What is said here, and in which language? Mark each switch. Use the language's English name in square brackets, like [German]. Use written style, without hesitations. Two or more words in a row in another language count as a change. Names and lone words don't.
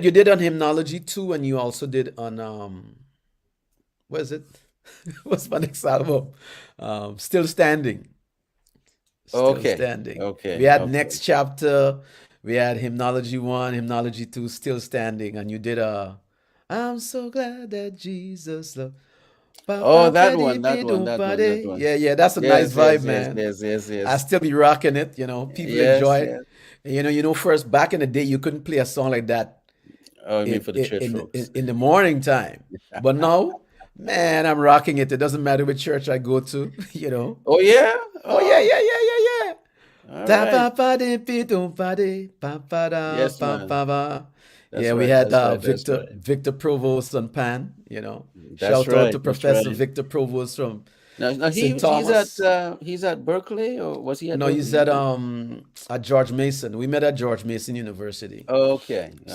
[English] you did on hymnology too, and you also did on what is it? What's my next album? Still Standing. Still Okay, Standing. We okay, had okay. Next Chapter, we had Hymnology 1, Hymnology 2, Still Standing, and you did a I'm so glad that Jesus loved. Ba Oh, ba ba that dee one, that dee one, doo that ba one, that dee. one. Yeah, yeah, that's a nice Yes, vibe, yes, yes, man. yes, yes, I yes, still be rocking it, you know. People yes, enjoy it. yes. First back in the day, you couldn't play a song like that Oh, I mean for the church folks. in the morning time. But now, man, I'm rocking it. It doesn't matter which church I go to, you know. Oh yeah. Oh yeah, Oh, yeah, yeah, yeah, yeah. all Da right. ba ba de pi dum ba de ba ba da Yes, ba man. ba ba. That's Yeah, we right. had That's right. That's Victor right. Provost on pan. You know, That's shout out right. to That's Professor right. Victor Provost from Now St. Thomas. he's at Berkeley, or was he at No, Berkeley? he's at George Mason. We met at George Mason University. Okay. So